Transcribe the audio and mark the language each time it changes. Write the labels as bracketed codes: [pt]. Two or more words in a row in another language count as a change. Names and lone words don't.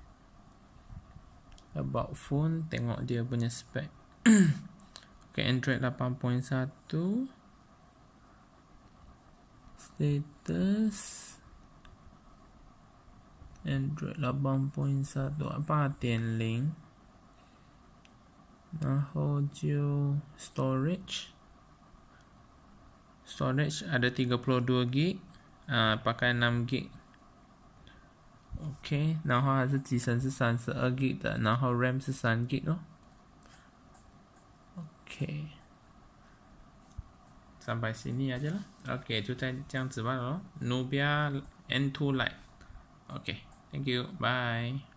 [en] About phone, [ms] tengok dia punya spek. Okay, Android 8.1. Status Android 8.1 apa [zh] 点零，然后就 [ms] storage ada 32GB， pakai 6GB。 [zh] OK， 然后还是机身是 32GB 的，然后 RAM 是 3GB 咯。 [ms] OK， sampai sini aja lah. [zh] OK， 就这样子吧咯。Nubia N2 Lite。 [en] OK， thank you， bye。